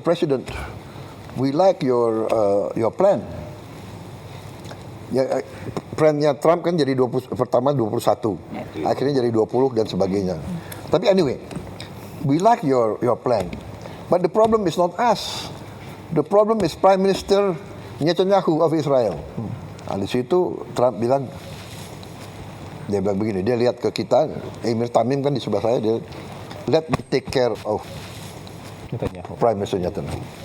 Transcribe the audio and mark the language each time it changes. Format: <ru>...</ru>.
<en>President, we like your plan.</en> <id>Ya, plannya Trump kan jadi pertama 21, akhirnya jadi 20 dan sebagainya. Tapi</id> <en>anyway, we like your plan, but the problem is not us. The problem is Prime Minister Netanyahu of Israel.</en> <id>Nah, di situ Trump bilang, dia bilang begini, dia lihat ke kita, Emir Tamim kan di sebelah saya, dia</id> <en>let me take care of Netanyahu. Prime Minister Netanyahu.</en>